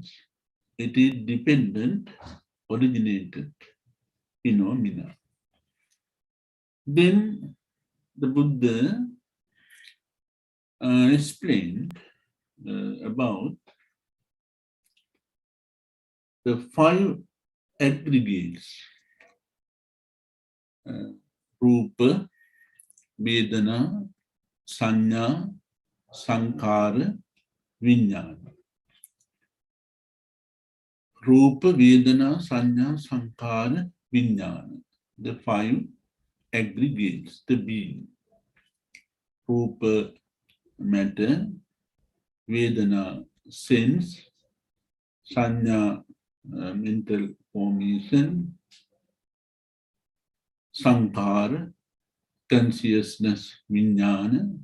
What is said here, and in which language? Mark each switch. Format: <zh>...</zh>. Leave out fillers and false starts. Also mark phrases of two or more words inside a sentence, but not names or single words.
<en>It is dependent, originated phenomena. Then the Buddha explained about the 5 aggregates:</en> <pi>Rupa, Vedana, Sanya, Sankara, Vijnana. Rupa, Vedana, Sanya, Sankara, Vijnana.</pi> <en>The 5 aggregates, the being. Rupa, matter, Vedana, sense, sanya, mental formation, sankara, consciousness, vijnana.</en>